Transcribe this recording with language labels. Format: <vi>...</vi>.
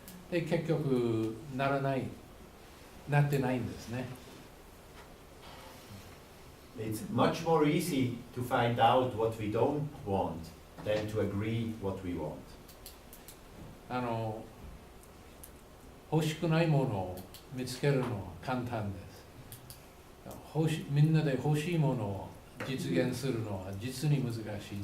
<ja>で結局なってないんですね。</ja> <en>It's much more easy to find out what we don't want than to agree what we want.</en> <ja>欲しくないものを見つけるのは簡単です。みんなで欲しいものを実現するのは実に難しいです。</ja>